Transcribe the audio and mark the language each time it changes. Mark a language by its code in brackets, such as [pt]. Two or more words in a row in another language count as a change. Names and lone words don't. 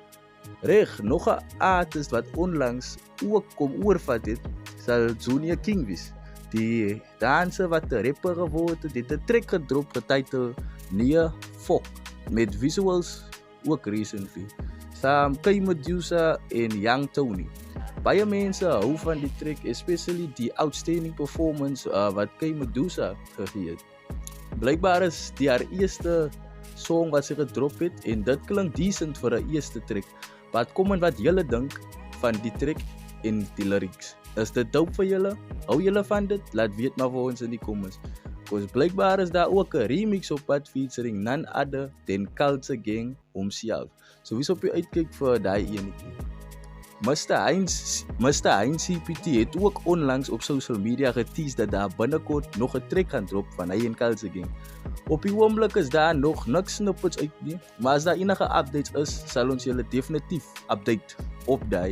[af] Reg, nog 'n artist wat onlangs ook kom oorvat het, sal Junior King wees. Die danser wat 'n rapper geword het, het 'n track gedrop getiteld Nee Fok met visuals ook recently. Saam K Medusa en Young Tony. Baie mense hou van die track, especially die [en] outstanding performance [af] wat K Medusa gegee het. Blykbaar is die haar eerste song wat sy gedrop het en dit klink decent vir 'n eerste track. Wat kom en wat julle dink van die track en die lyrics? Is dit dope vir julle? Hou julle van dit? Laat weet maar vir ons in die comments. Cause blykbaar is daar ook 'n remix op pad [en] featuring none other than [af] Culture Gang homself. So wie's op die uitkyk vir daai enetjie? Mr. Heinz CPT het ook onlangs op [en] social media [af] getease dat daar binnekort nog 'n track gaan drop van hy en Culture Gang. Op die oomblik is daar nog niks snippets uit nie, maar as daar enige updates is, sal ons julle definitief update op daai.